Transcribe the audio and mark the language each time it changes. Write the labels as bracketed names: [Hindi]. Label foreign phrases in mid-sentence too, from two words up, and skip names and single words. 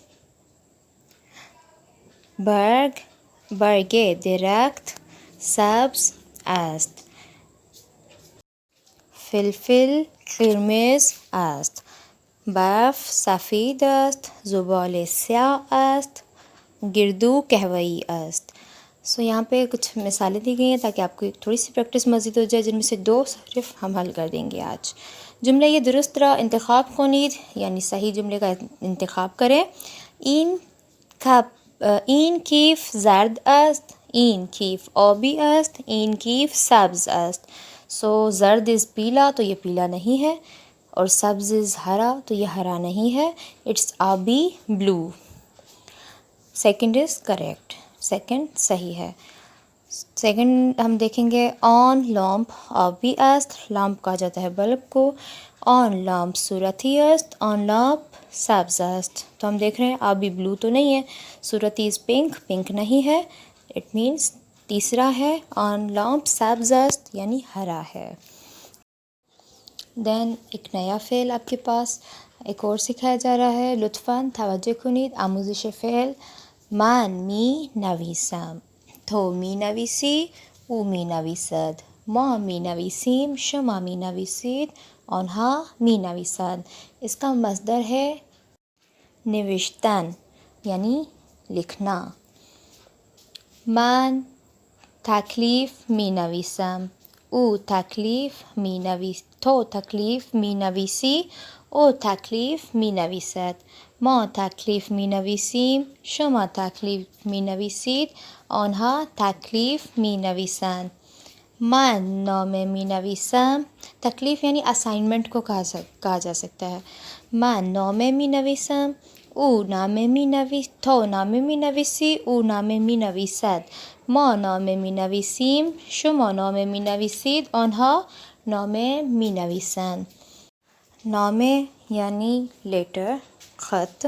[Persian] برگ درخت سبز است. فلفل قرمز است. برف سفید است. زباله سیاه است. گردو قهوه‌ای است. [Urdu] سو یہاں پہ کچھ مثالیں دی گئی ہیں تاکہ آپ کو ایک تھوڑی سی پریکٹس مزید ہو جائے، جن میں سے 2 صرف ہم حل کر دیں گے آج. [Persian] جملہ یہ درست را انتخاب کنید [Urdu] یعنی صحیح جملے کا انتخاب کریں. [Persian] این کیف زرد است. این کیف آبی است. این کیف سبز است. [Urdu] سو زرد از پیلا تو یہ پیلا نہیں ہے، اور سبز از ہرا تو یہ ہرا نہیں ہے. [English] it's آبی blue. second is correct, [Urdu] سیکنڈ صحیح ہے. سیکنڈ ہم دیکھیں گے [Persian] آن لامپ آبی است. [Urdu] لامپ کہا جاتا ہے بلب کو. [Persian] آن لامپ صورتی است. آن لامپ سبز است. [Urdu] تو ہم دیکھ رہے ہیں آبی بلو تو نہیں ہے، صورتی [English] is pink pink [Urdu] نہیں ہے. [English] it means [Urdu] تیسرا ہے [Persian] آن لامپ سبز است [Urdu] یعنی ہرا ہے. دین ایک نیا فعل آپ کے پاس ایک اور سکھایا جا رہا ہے. [Persian] لطفاً توجہ کنید. آموزش فعل من می نویسم. تو می نویسی، او می نویسد. ما می نویسیم، شما می نویسید، آنها می نویسند. [Urdu] اس کا مصدر ہے نوشتن یعنی لکھنا. [Persian] من تکلیف می نویسم. او تکلیف می تو تکلیف می نویسی، او تکلیف می نویسد. ما تکلیف می نویسیم، شما تکلیف می نویسید، آنها تکلیف می نویسند. من نامه می نویسم. [Urdu] تکلیف یعنی اسائنمنٹ کو کہا جا سکتا ہے. [Persian] من نامه می نویسم، او نامه می تو نامه می نویسی، او نامه می نویسد. ما نامه می نویسیم، شما نامه می نویسید، آنها نامه می نویسند. [Urdu] نامه یعنی لیٹر خط.